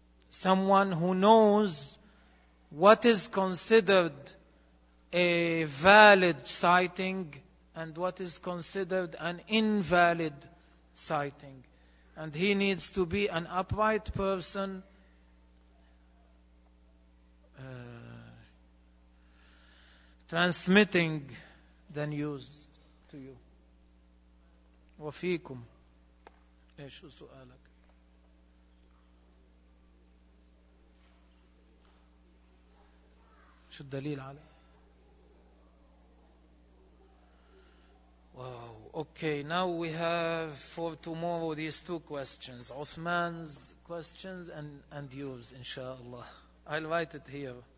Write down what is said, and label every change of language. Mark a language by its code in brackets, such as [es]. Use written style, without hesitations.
[en] Someone who knows what is considered a valid sighting and what is considered an invalid sighting. And he needs to be an upright person. Transmitting the news to you. [ar] وفيكم. إيش سؤالك؟ شو الدليل على؟ Wow. [en] Okay, now we have for tomorrow these two questions. Uthman's questions and yours, inshallah. I'll write it here.